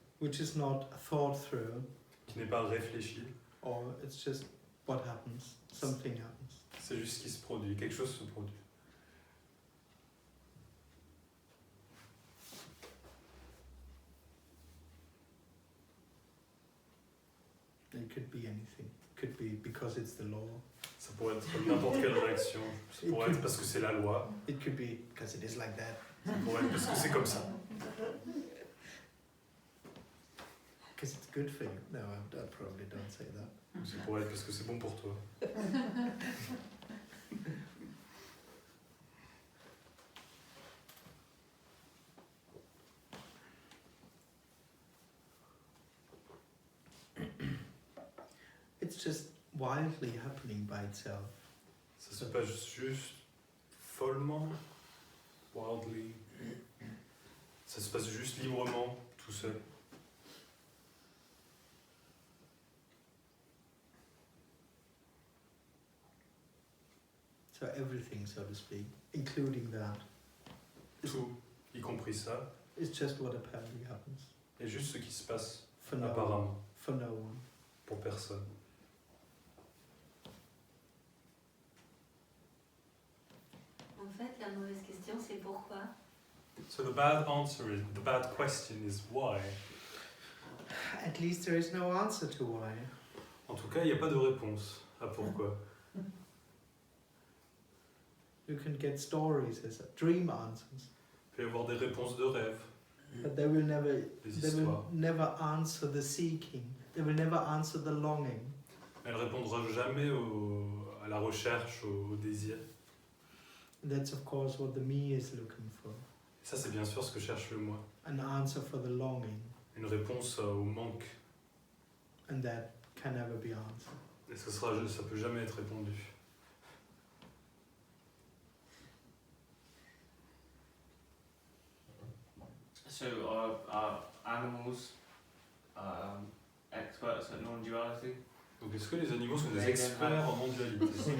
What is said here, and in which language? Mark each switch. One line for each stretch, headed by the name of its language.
English: which is not thought through,
French: qui n'est pas réfléchie.
English: or it's just what happens. Something happens.
French: C'est juste ce qui se produit, quelque chose se produit.
English: It could be anything. It could be because it's the law.
French: Ça pourrait être n'importe quelle réaction. Ça pourrait être parce que c'est la loi.
English: It could be because it is like that.
French: Ça pourrait être parce que c'est comme ça.
English: Because it's good for you. No, I probably don't say that.
French: Ça pourrait être parce que c'est bon pour toi.
English: It's just wildly happening by itself.
French: Ça se passe juste follement, wildly. Ça se passe juste librement, tout seul.
English: So everything, so to speak, including that,
French: Tout, y compris ça,
English: is just what apparently happens.
French: est juste ce qui se passe
English: For no,
French: apparemment,
English: for no one.
French: pour personne. En fait, la mauvaise question, c'est pourquoi?
English: So the bad question is why. At least there is no answer to why.
French: En tout cas, il n'y a pas de réponse à pourquoi.
English: You can get stories as dream answers,
French: Il peut y avoir des réponses de rêve,
English: but they will never
French: histoires.
English: answer the seeking. They will never answer the longing.
French: Elle répondra jamais à la recherche, au désir.
English: That's of course what the me is looking for.
French: Et ça, c'est bien sûr ce que cherche le moi.
English: An answer for the longing,
French: Une réponse au manque.
English: and that can never be answered.
French: Et ça peut jamais être répondu.
English: So are animals experts at non-duality?
French: Donc est-ce que les animaux sont des experts en non-dualité?